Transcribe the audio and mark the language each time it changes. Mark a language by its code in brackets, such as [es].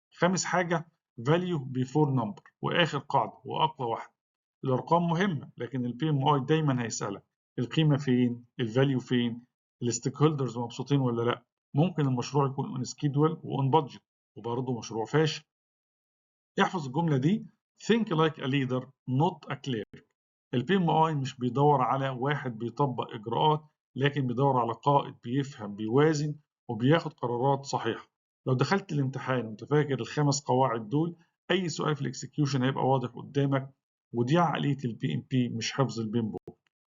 [ar] خامس حاجه فاليو بيفور نمبر، واخر قاعده واقوى واحده. الارقام مهمه لكن البي ام اي دايما هيسالك القيمه فين، الفاليو فين، الستيك هولدرز مبسوطين ولا لا. ممكن المشروع يكون اون سكيدول واون بادجت وبرضه مشروع فاشل. احفظ الجمله دي [en] think like a leader not a clerk. [ar] البي ام اي مش بيدور على واحد بيطبق اجراءات، لكن بيدور على قائد بيفهم بيوازن وبياخد قرارات صحيحه. لو دخلت الامتحان وانت فاكر الخمس قواعد دول، اي سؤال في الاكسكيوشن هيبقى واضح قدامك. ودي عقليه البي ام بي مش حفظ البيم بوك.